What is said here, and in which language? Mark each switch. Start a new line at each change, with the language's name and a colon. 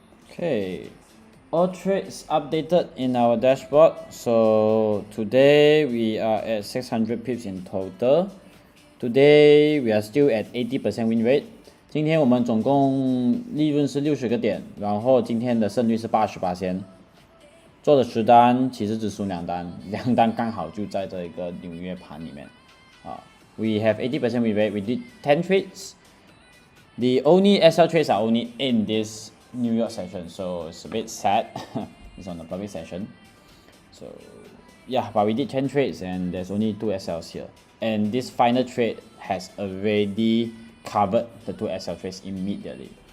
English: Okay, all trades updated in our dashboard. So today we are at 600 pips in total. Today we are still at 80% win rate.
Chinese: 今天我们总共利润是60个点，然后今天的胜率是80%。做的10单其实只输2单，2单刚好就在这个纽约盘里面。
English: We have 80% win rate. We did 10 trades. The only SL trades are only in this New York session, so it's a bit sad. It's on the public session. So yeah, but we did 10 trades and there's only 2 SLs here. And this final trade has already covered the 2 SL trades immediately.